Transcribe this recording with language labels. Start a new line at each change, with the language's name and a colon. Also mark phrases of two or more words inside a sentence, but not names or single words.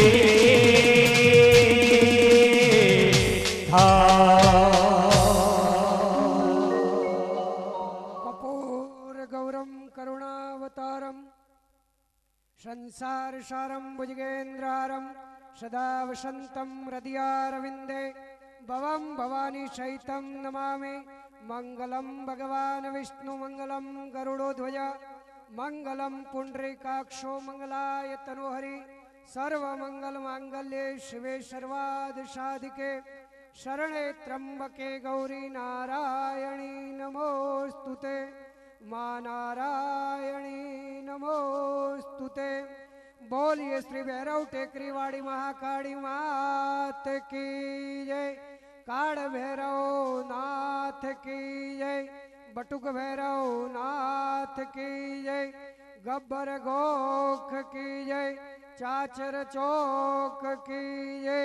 Sanskrit: कपूर गौरम करुणावतारम संसार सारम भुजगेन्द्रारम सदा वसन्तं हृदयारविन्दे भवं भवानी सहितं नमामि। मङ्गलं भगवान् विष्णु मङ्गलं गरुडोध्वज मङ्गलं पुण्डरीकाक्षो मङ्गलाय तनोहरि सर्वमङ्गलमाङ्गल्ये शिवे सर्वार्धसाधिके शरणे त्र्यंबके गौरी नारायणी नमोस्तुते मां नारायणी नमोस्तुते।
Hindi: बोलिए श्री भैरव टेकरी वाड़ी महाकाली मात की जय। काड़ भैरव नाथ की जय। बटुक भैरव नाथ की जय। गब्बर गोख की जय। चाचर चौक की जय।